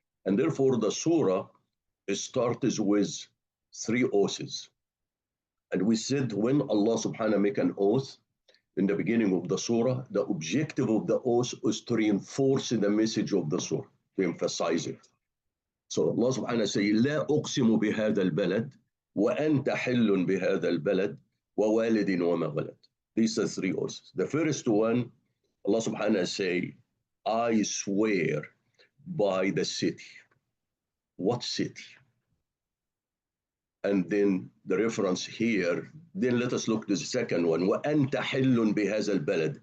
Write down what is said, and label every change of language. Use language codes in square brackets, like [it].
[en] And therefore the surah starts with three oaths. And we said when Allah subhanahu wa ta'ala make an oath in the beginning of the surah, the objective of the oath is to reinforce the message of the surah, to emphasize it. So Allah subhanahu wa ta'ala says, [ar] لا أقسم بهذا البلد وأنت حل بهذا البلد ووالد وما ولد. [en] These are three oaths. The first one, Allah subhanahu wa ta'ala say, I swear by the city. What city? And then the reference here, then let us look at the second one. [ar] وَأَنْتَ حِلٌّ بِهَذَا الْبَلَدِ.